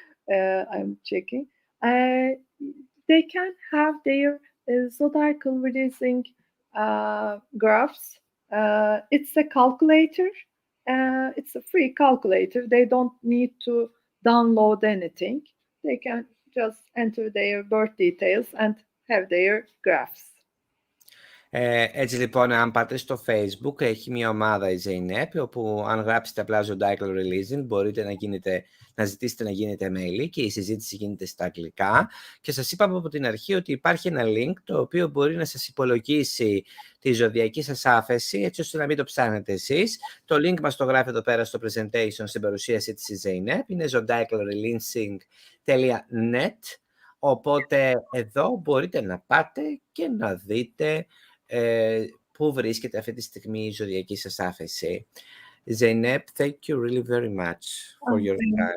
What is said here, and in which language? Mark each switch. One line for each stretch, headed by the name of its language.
English: I'm checking. They can have their zodiacal releasing graphs. It's a calculator. It's a free calculator. They don't need to download anything. They can just enter their birth details and have their graphs.
Greek: Έτσι λοιπόν, αν πάτε στο Facebook, έχει μια ομάδα η Zeynep, όπου αν γράψετε απλά Zodiacal Releasing, μπορείτε να ζητήσετε να γίνετε μέλη και η συζήτηση γίνεται στα αγγλικά. Και σας είπαμε από την αρχή ότι υπάρχει ένα link το οποίο μπορεί να σας υπολογίσει τη ζωδιακή σας άφεση, έτσι ώστε να μην το ψάχνετε εσείς. Το link μας το γράφει εδώ πέρα στο presentation, στην παρουσίαση της Zeynep, είναι zodiacalreleasing.net, οπότε εδώ μπορείτε να πάτε και να δείτε πού βρίσκεται αυτή τη στιγμή η ζωδιακή σας άφεση.
English: Zeynep, thank you really very much for your time.